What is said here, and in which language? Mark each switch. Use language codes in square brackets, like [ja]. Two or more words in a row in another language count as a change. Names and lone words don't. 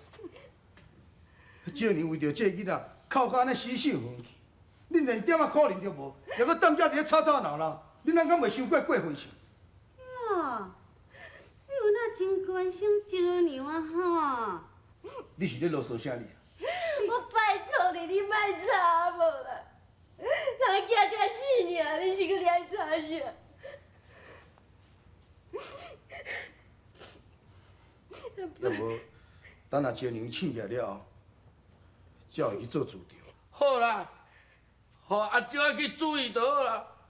[nan] 少年为着这囡仔，哭到安尼死死昏去，恁连点仔可能都无，还搁当遮伫咧吵吵闹闹，恁哪敢袂伤过过分上？哦，你有哪真关心少年啊吼？你是咧啰嗦啥哩？我拜托你，你莫吵无啦。人囝才死尔，你是搁咧吵啥？要无，等下少年醒起来了后，才会去做主张。好啦，互阿蕉去注意就好啦。